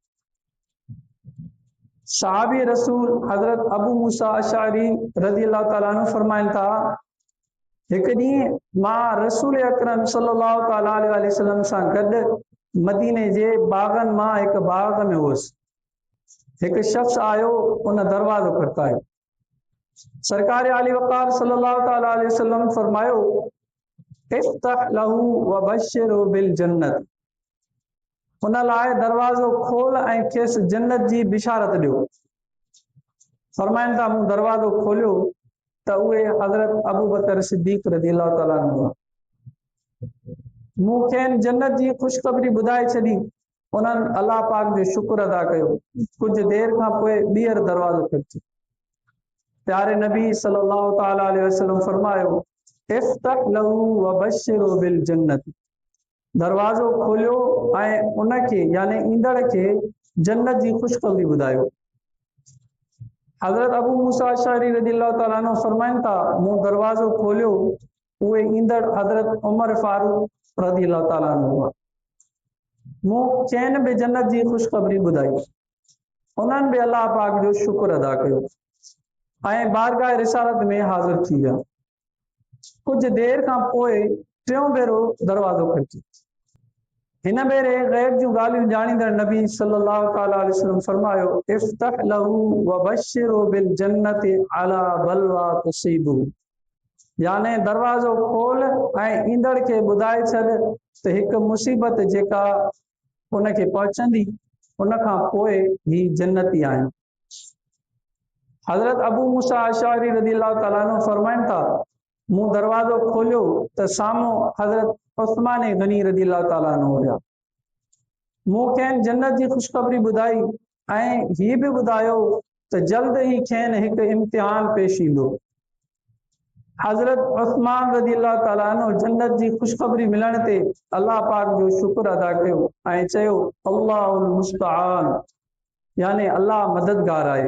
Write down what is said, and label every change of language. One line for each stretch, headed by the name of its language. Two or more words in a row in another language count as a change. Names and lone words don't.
Sindhi: सहाबी रसूल हज़रत अबू मूसा अशअरी
Arabic: رضي الله تعالى عنه
Sindhi: फरमाइनि था, हिकु ॾींहुं मां रसूल अकरम
Arabic: صلى الله تعالى عليه وسلم
Sindhi: सां गॾु मदीने जे बागनि मां हिकु बाग में हुउसि। हिकु शख़्स आयो, उन दरवाज़ो खटकायो। सरकार आली वक़ार
Arabic: صلى الله تعالى عليه وسلم
Sindhi: फरमायो,
Arabic: افتح له وبشره بالجنة,
Sindhi: उन लाइ दरवाज़ो खोल ऐं खेसि जन्नत जी बिशारत ॾियो। फरमाइनि था मूं दरवाज़ो खोलियो त उहे हज़रत अबू बकर सिद्दीक़
Arabic: رضي الله تعالى عنه
Sindhi: हुआ। मूंखे जन्नत जी ख़ुशख़बरी ॿुधाए छॾी। उन्हनि अलाह पाक जो शुक्र अदा कयो। कुझु देरि खां पोइ ॿीहर दरवाज़ो खटकियो। प्यारे नबी
Arabic: صلى الله تعالى عليه وسلم
Sindhi: फरमायो,
Arabic: افتح له وبشره بالجنة.
Sindhi: दरवाज़ो खोलियो ऐं उनखे यानी ईंदड़ खे जन्नत जी ख़ुशख़बरी ॿुधायो। हज़रत अबू मूसा अशअरी
Arabic: رضي الله تعالى عنه
Sindhi: फरमाइनि था, मूं दरवाज़ो खोलियो, उहे ईंदड़ हज़रत उमर फारूक
Arabic: رضي الله تعالى عنه
Sindhi: हुआ। मूं चइनि बि जन्नत जी ख़ुशख़बरी ॿुधाई। उन्हनि बि अलाह पाक जो शुक्र अदा कयो ऐं बारगाह रिसालत में हाज़िर थी विया। कुझु देरि खां पोइ टियों भेरो दरवाज़ो खटकियो। हिन भेरे ग़ैब जूं ॻाल्हियूं ॼाणींदड़ नबी
Arabic: صلى الله تعالى عليه وسلم
Sindhi: फरमायो,
Arabic: افتح له وبشره بالجنة على بلوى تصيبه.
Sindhi: याने दरवाज़ो खोल ऐं ईंदड़ खे ॿुधाए छॾ त हिकु मुसीबत जेका उनखे पहुचंदी उनखां पोइ ही जन्नती आहिनि। हज़रत अबू मूसा अशअरी
Arabic: رضي الله تعالى عنه
Sindhi: फरमाइनि था, मूं दरवाज़ो खोलियो त साम्हूं हज़रत उस्मान गनी
Arabic: رضي الله تعالى عنه
Sindhi: हुया। मूंखे जन्नत जी ख़ुशख़बरी ॿुधाई ऐं हीअ बि ॿुधायो त जल्द ई खेनि हिकु इम्तिहान पेश ईंदो। हज़रत उस्मान
Arabic: رضي الله تعالى عنه
Sindhi: जन्नत जी ख़ुशख़बरी मिलण ते अलाह पाक जो शुक्र अदा कयो ऐं चयो,
Arabic: الله المستعان,
Sindhi: यानी अलाह मददगार आहे।